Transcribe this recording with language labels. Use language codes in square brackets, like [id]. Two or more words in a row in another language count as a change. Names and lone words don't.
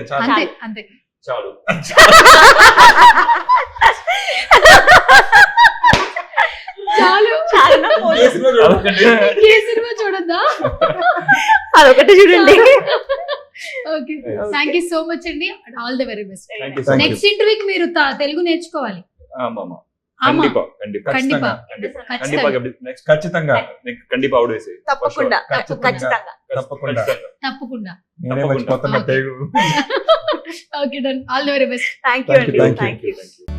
[te] అంతే అంతే. చాలు. చాలు. చాలునా? ఏ సినిమా చూడొద్దా? అదొకటి చూడండి. [en] Okay, thank you so much [te] అండి. [en] All the very best. Thank you so much. [te] నెక్స్ట్ ఇంటర్వ్యూకి మీరు తెలుగు నేర్చుకోవాలి. [ta] ஆமா ஆமா ஆமா. கண்டிப்பா கண்டிப்பா கண்டிப்பா கண்டிப்பா [te] ఖచ్చితంగా [en] next [te] ఖచ్చితంగా [ta] கண்டிப்பா [te] అవుడే సే తప్పకుండా ఖచ్చితంగా. తప్పకుండా తప్పకుండా. నేనే మర్చిపోతున్నా తెలుగు. ఓకే, [en] Done. All the very best. Thank you Thank you, [te] అండి. [en] thank you. Thank you.